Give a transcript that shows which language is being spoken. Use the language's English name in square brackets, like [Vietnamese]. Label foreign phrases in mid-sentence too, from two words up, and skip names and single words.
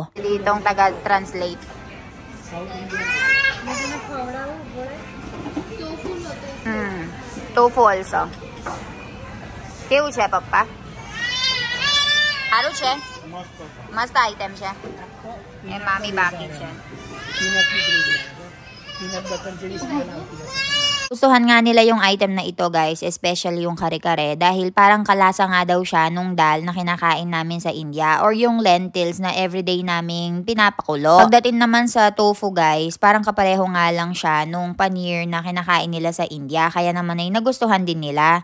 [Filipino] Ditong taga-translate. [English] Tofu also. [Gujarati] કેવું છે પપ્પા? હારું છે? મસ્ત આઇટમ છે. એ મામી બાકી છે. [Filipino] Gustuhan nga nila yung item na ito guys, especially yung kare-kare dahil parang kalasa nga daw siya nung dal na kinakain namin sa India or yung lentils na everyday naming pinapakulo. Pagdating naman sa tofu guys, parang kapareho nga lang siya nung paneer na kinakain nila sa India kaya naman ay nagustuhan din nila.